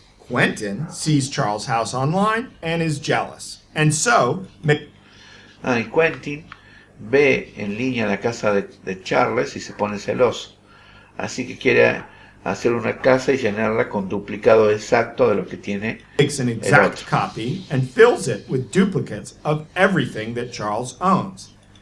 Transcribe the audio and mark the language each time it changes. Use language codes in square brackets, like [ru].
[en] Quentin sees Charles' house online and is jealous. And so, [es] y Quentin ve en línea la casa de Charles y se pone celoso. Así que quiere hacer una casa y llenarla con duplicado exacto de lo que tiene [en] makes an exact copy and fills it with duplicates of everything that Charles owns.